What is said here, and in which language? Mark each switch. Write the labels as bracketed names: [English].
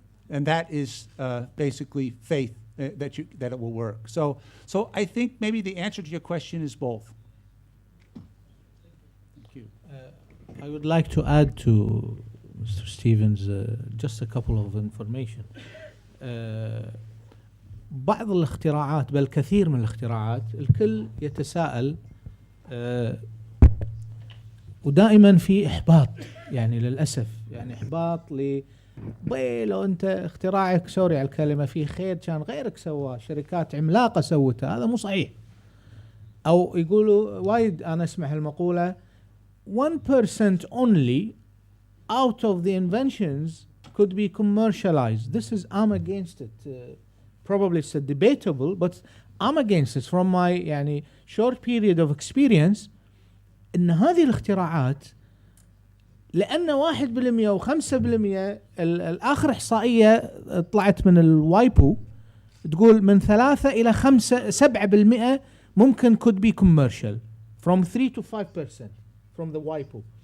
[English] And that is basically faith that it will work. So I think maybe the answer to your question is both. Thank you. I would like to add to Mr. Stevens just a couple of information. [Arabic] بعض الاختراعات بل كثير من الاختراعات الكل يتساءل ودائما في إحباط، يعني للأسف يعني إحباط لو أنت اختراعك، سوري على الكلمة، في خير كان غيرك سواه، شركات عملاقة سوتها، هذا مو صحيح. أو يقولوا وايد، أنا أسمع المقولة [English] 1% only out of the inventions could be commercialized. This is, I'm against it. Probably it's debatable, but I'm against it from my [Arabic] يعني [English] short period of experience. [Arabic] إن هذه الاختراعات لأن 1% و 5%، الآخر إحصائية طلعت من الوايبو تقول من 3 إلى 7% ممكن [English] could be commercial from 3 to 5% from the [Arabic] وايبو.